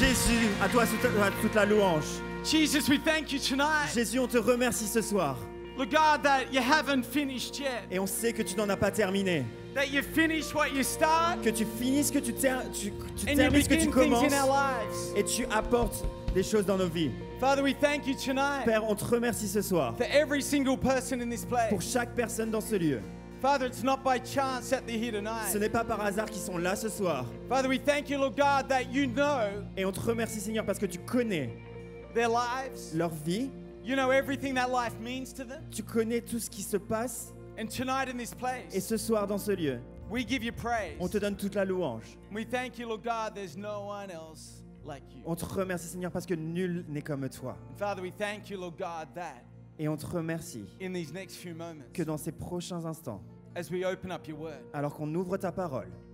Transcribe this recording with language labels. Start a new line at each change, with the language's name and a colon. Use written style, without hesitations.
French: Jésus, à toi toute la louange.
English: Jesus, we thank you tonight.
French: Jésus, on te remercie ce soir.
English: Lord God, that you haven't finished yet.
French: Et on sait que tu n'en as pas terminé.
English: That you finished what you start.
French: Que tu finisses, que tu
English: And you
French: termines ce que tu
English: begin things
French: commences.
English: in our lives.
French: Et tu apportes des choses dans nos vies.
English: Father, we thank you tonight
French: Père, on te remercie ce soir.
English: for every single person in this place.
French: Pour chaque personne dans ce lieu.
English: Father, it's not by chance that they're here tonight.
French: Ce n'est pas par hasard qu'ils sont là ce soir.
English: Father, we thank you, Lord God, that you know
French: Et on te remercie, Seigneur, parce que tu connais
English: their lives.
French: leur vie.
English: You know everything that life means to them.
French: Tu connais tout ce qui se passe.
English: And tonight in this
French: Et
English: place,
French: ce soir, dans ce lieu,
English: we give you praise.
French: on te donne toute la louange.
English: We thank you, Lord God, there's no one else like you.
French: On te remercie, Seigneur, parce que nul n'est comme toi.
English: Father, we thank you, Lord God, that
French: Et on te remercie
English: in these next few moments,
French: que dans ces prochains instants,
English: as we open up your word,
French: alors qu'on ouvre ta parole,